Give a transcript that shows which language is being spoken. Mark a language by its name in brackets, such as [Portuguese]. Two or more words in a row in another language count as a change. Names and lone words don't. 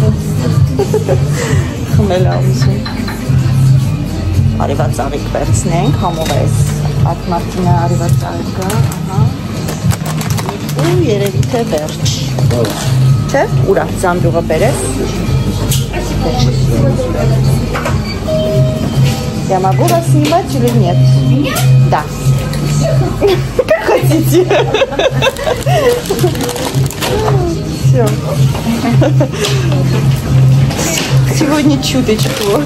[Armenian] խմել է ուզում, արիվա ծաղիկ վերցնենք, համով ես, ատմարտինը արիվա ծաղիկը, ու երևի թե վերջ, չէ, ուրա, զամբյուղը բերես, [Russian] я могу вас снимать или нет? Да. Как хотите. Все. Сегодня чуточку.